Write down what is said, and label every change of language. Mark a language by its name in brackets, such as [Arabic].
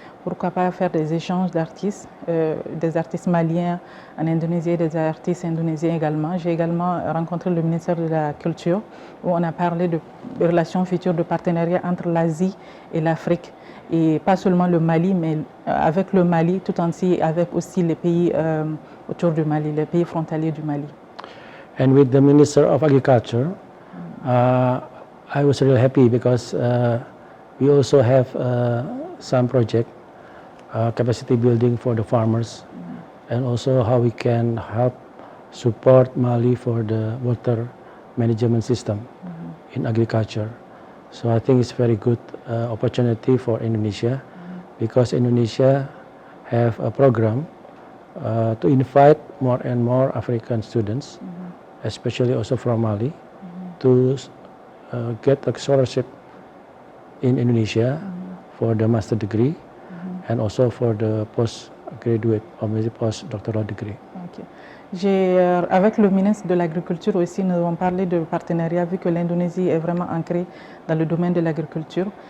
[French] Pourquoi pas faire des échanges d'artistes, des artistes maliens en Indonésie et des artistes indonésiens également. J'ai également rencontré le ministère de la Culture où on a parlé de relations futures, de partenariats entre l'Asie et l'Afrique. Et pas seulement le Mali, mais avec le Mali tout entier, avec aussi les pays autour du Mali, les pays frontaliers du Mali. [English] And with the Minister of Agriculture, I was really happy because we also have some project, capacity building for the farmers, and also how we can help support Mali for the water management system in agriculture. So I think it's very good opportunity for Indonesia because Indonesia have a program to invite more and more African students, especially also from Mali, to get a scholarship in Indonesia for the master degree and also for the postgraduate or maybe postdoctoral degree. Okay. [French] Avec le ministre de l'Agriculture aussi, nous avons parlé de partenariat vu que l'Indonésie est vraiment ancrée dans le domaine de l'agriculture.